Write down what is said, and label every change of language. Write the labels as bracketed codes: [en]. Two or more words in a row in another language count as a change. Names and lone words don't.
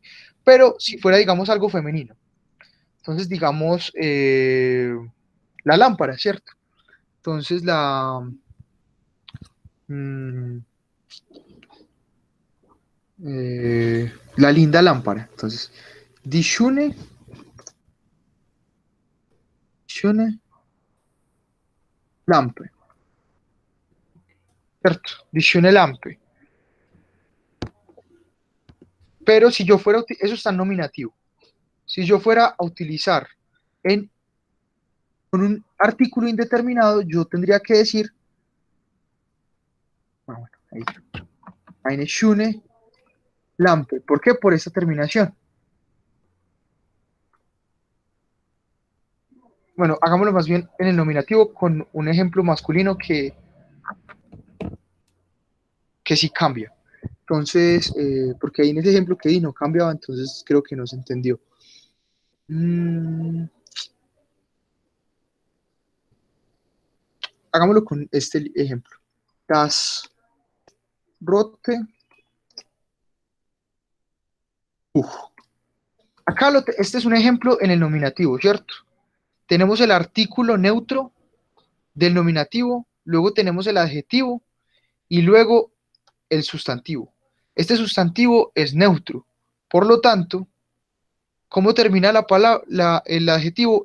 [es] Pero si fuera, digamos, algo femenino. Entonces, digamos, la lámpara, ¿cierto? Entonces, la linda lámpara. Entonces, [de] die schöne Lampe. [es] ¿Cierto? [de] Die schöne Lampe. [es] Pero si yo fuera, eso está en nominativo. Si yo fuera a utilizar con un artículo indeterminado, yo tendría que decir, ahí, [de] eine schöne Lampe. [es] ¿Por qué? Por esta terminación. Bueno, hagámoslo más bien en el nominativo con un ejemplo masculino que sí cambia. Entonces, porque ahí en ese ejemplo que di no cambiaba, entonces creo que no se entendió. Hagámoslo con este ejemplo. [de] Das rote Buch. [es] Acá este es un ejemplo en el nominativo, ¿cierto? Tenemos el artículo neutro del nominativo, luego tenemos el adjetivo y luego el sustantivo. Este sustantivo es neutro, por lo tanto, ¿cómo termina la palabra, el adjetivo?